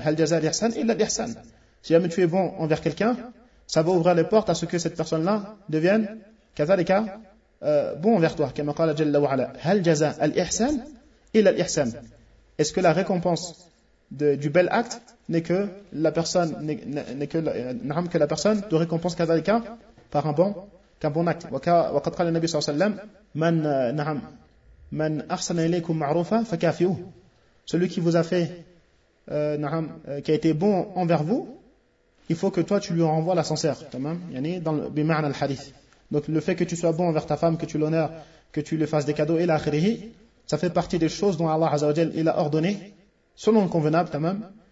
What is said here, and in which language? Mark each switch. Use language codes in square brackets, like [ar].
[ar] Hal jaza al-ihsan illa al-ihsan. [fr] Si jamais tu es bon envers quelqu'un, ça va ouvrir les portes à ce que cette personne-là devienne, kazalika, bon envers toi. [ar] Comme قال جل وعلا, hal jaza al-ihsan illa al-ihsan. [fr] Est-ce que la récompense du bel acte n'est que la personne, n'est que la personne de récompense kazalika par un bon acte. [ar] وقد قال النبي صلى الله عليه وسلم من نعم من أحسن إليكم معروفا فكافئوه. [fr] Celui qui vous a fait qui a été bon envers vous, il faut que toi tu lui renvoies l'ascenseur, tamam, [ar] yani dans le bima'na al-hadith. [fr] Donc le fait que tu sois bon envers ta femme, que tu l'honores, que tu lui fasses des cadeaux et la akhirihi, ça fait partie des choses dont Allah Azza wa Jalla il a ordonné selon le convenable, tamam.